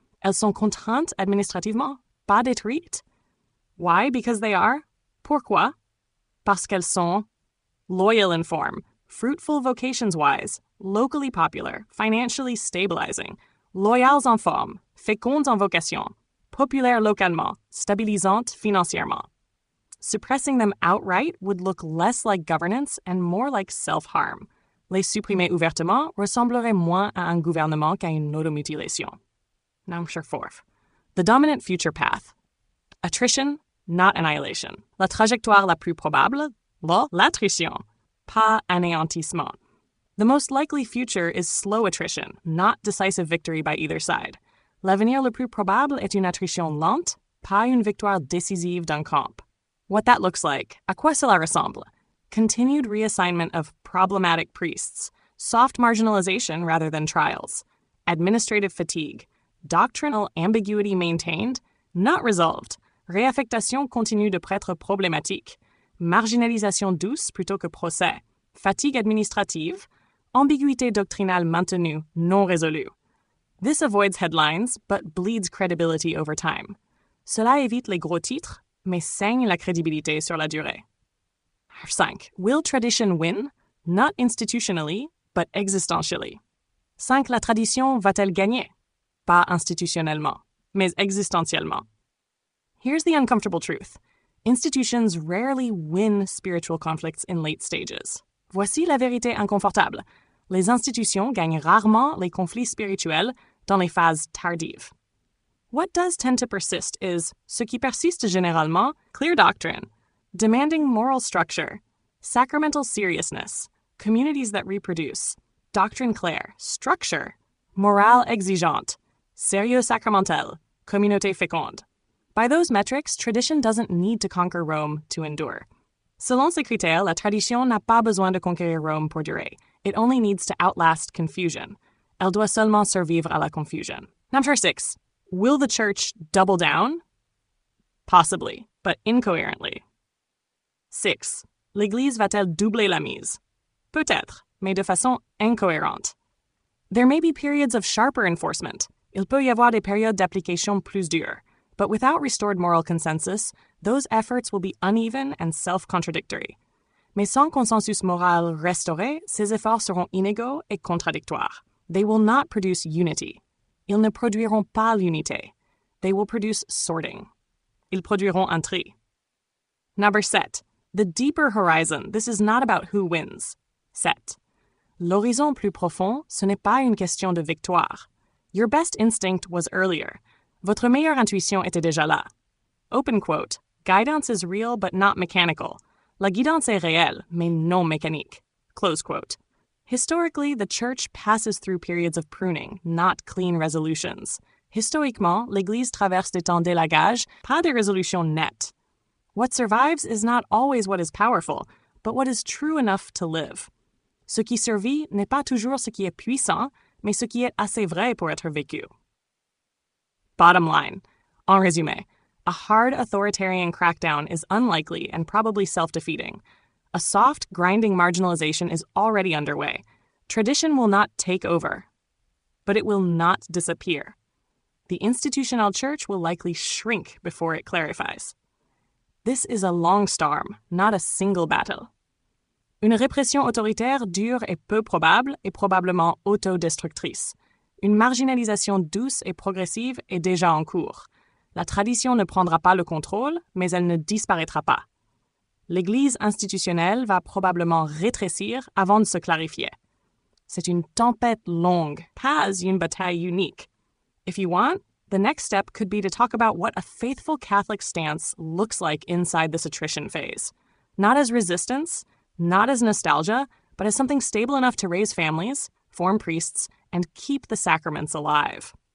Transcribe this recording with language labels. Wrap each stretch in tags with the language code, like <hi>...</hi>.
<fr>Elles sont contraintes administrativement, pas détruites.</fr> <en>Why? Because they are.</en> <fr>Pourquoi? Parce qu'elles sont</fr> <en>loyal in form, fruitful vocations-wise, locally popular, financially stabilizing,</en> <fr>loyales en forme, fécondes en vocation, populaires localement, stabilisantes financièrement.</fr> <en>Suppressing them outright would look less like governance and more like self-harm.</en> <fr>Les supprimer ouvertement ressemblerait moins à un gouvernement qu'à une automutilation.</fr> <en>Number 4. The dominant future path. Attrition, not annihilation.</en> <fr>La trajectoire la plus probable, l'attrition, pas anéantissement.</fr> <en>The most likely future is slow attrition, not decisive victory by either side.</en> <fr>L'avenir le plus probable est une attrition lente, pas une victoire décisive d'un camp.</fr> <en>What that looks like,</en> <fr>à quoi cela ressemble?</fr> <en>Continued reassignment of problematic priests, soft marginalization rather than trials, administrative fatigue, doctrinal ambiguity maintained, not resolved,</en> <fr>réaffectation continue de prêtres problématiques, marginalisation douce plutôt que procès, fatigue administrative, ambiguïté doctrinale maintenue, non résolue.</fr> <en>This avoids headlines, but bleeds credibility over time.</en> <fr>Cela évite les gros titres, mais saigne la crédibilité sur la durée.</fr> <en>5. Will tradition win? Not institutionally, but existentially.</en> <fr>5. La tradition va-t-elle gagner? Pas institutionnellement, mais existentiellement.</fr> <en>Here's the uncomfortable truth. Institutions rarely win spiritual conflicts in late stages.</en> <fr>Voici la vérité inconfortable. Les institutions gagnent rarement les conflits spirituels dans les phases tardives.</fr> <en>What does tend to persist is,</en> <fr>ce qui persiste généralement,</fr> <en>clear doctrine, demanding moral structure, sacramental seriousness, communities that reproduce,</en> <fr>doctrine claire, structure, morale exigeante, sérieux sacramentel, communauté féconde.</fr> <en>By those metrics, tradition doesn't need to conquer Rome to endure.</en> <fr>Selon ces critères, la tradition n'a pas besoin de conquérir Rome pour durer.</fr> <en>It only needs to outlast confusion.</en> <fr>Elle doit seulement survivre à la confusion.</fr> <en>Number 6. Will the church double down? Possibly, but incoherently.</en> <fr>6. L'Église va-t-elle doubler la mise? Peut-être, mais de façon incohérente.</fr> <en>There may be periods of sharper enforcement.</en> <fr>Il peut y avoir des périodes d'application plus dures.</fr> <en>But without restored moral consensus, those efforts will be uneven and self-contradictory.</en> <fr>Mais sans consensus moral restauré, ces efforts seront inégaux et contradictoires.</fr> <en>They will not produce unity.</en> <fr>Ils ne produiront pas l'unité.</fr> <en>They will produce sorting.</en> <fr>Ils produiront un tri.</fr> <en>Number 7. The deeper horizon, this is not about who wins.</en> <fr>7. L'horizon plus profond, ce n'est pas une question de victoire.</fr> <en>Your best instinct was earlier.</en> <fr>Votre meilleure intuition était déjà là.</fr> <en>Open quote. Guidance is real but not mechanical.</en> <fr>La guidance est réelle, mais non mécanique.</fr> <en>Close quote. Historically, the church passes through periods of pruning, not clean resolutions.</en> <fr>Historiquement, l'Église traverse des temps d'élagage, pas des résolutions nettes.</fr> <en>What survives is not always what is powerful, but what is true enough to live.</en> <fr>Ce qui survit n'est pas toujours ce qui est puissant, mais ce qui est assez vrai pour être vécu.</fr> <en>Bottom line.</en> <fr>En résumé,</fr> <en>a hard authoritarian crackdown is unlikely and probably self-defeating. A soft, grinding marginalization is already underway. Tradition will not take over, but it will not disappear. The institutional church will likely shrink before it clarifies. This is a long storm, not a single battle.</en> <fr>Une répression autoritaire dure et peu probable est probablement autodestructrice. Une marginalisation douce et progressive est déjà en cours. La tradition ne prendra pas le contrôle, mais elle ne disparaîtra pas. L'Église institutionnelle va probablement rétrécir avant de se clarifier. C'est une tempête longue, pas une bataille unique.</fr> <en>If you want, the next step could be to talk about what a faithful Catholic stance looks like inside this attrition phase. Not as resistance, not as nostalgia, but as something stable enough to raise families, form priests, and keep the sacraments alive.</en>